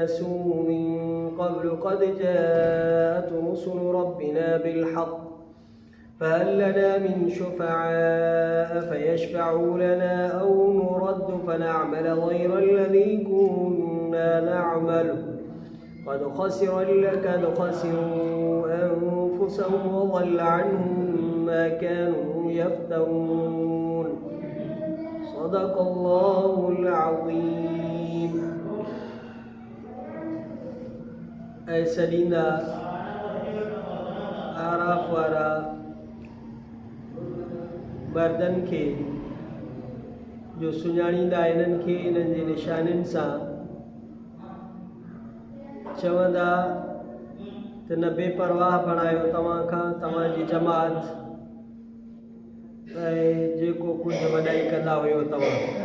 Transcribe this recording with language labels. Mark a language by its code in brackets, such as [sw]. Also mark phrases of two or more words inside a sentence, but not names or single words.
[ar] نسوه من قبل قد جاءت رسل ربنا بالحق فهل لنا من شفعاء فيشفعوا لنا أو نرد فنعمل غير الذي كنا نعمل قد خسروا أنفسهم وضل عنهم ما كانوا يفترون. صدق الله العظيم. أي سدينا [sd] आराफ वारा मर्दन के जो सुञाणींदा इन्हनि खे इन्हनि जे निशानियुनि सां चवंदा त न बेपरवाह बणायो तव्हां खां तव्हांजी जमात ऐं जेको कुझु वॾाई कंदा हुयो तव्हां